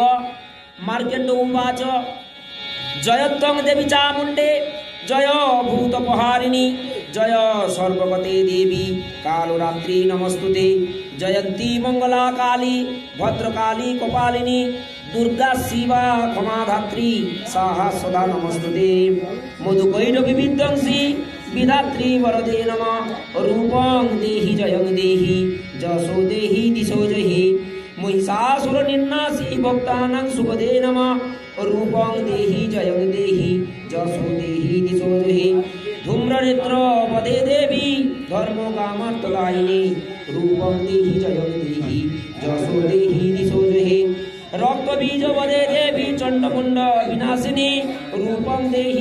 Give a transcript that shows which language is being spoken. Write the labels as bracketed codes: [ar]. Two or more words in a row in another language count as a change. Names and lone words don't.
[sa] মার্কেন্ড উবাচ জয়ত্বং দেবী চামুণ্ডে জয় ভূতপহারিণী জয় সর্বগতে দেবী কালরাত্রি নমস্তুতে জয়ন্তী মঙ্গলা কালী ভদ্রকালী কপালিনী দুর্গা শিবা ক্ষমাধাত্রী সাহা সদা নমস্তুতে মধুকৈরবী বিধ্বংসী বিধাত্রী বরদে নমঃ রূপং দেহি জয়ং দেহি যশো দেহি দিশো জহি মহিষাসুর নির্নাশী ভক্তানাং সুপদে নমঃ রূপং देहि जयं देहि जसो देहि दिशो देहि धूम्रनेत्र वदे देवी धर्म कामर्थदायिनी रूपं देहि जयं देहि जसो देहि दिशो देहि रक्त बीज वदे देवी चंडमुंड विनाशिनी रूपं देहि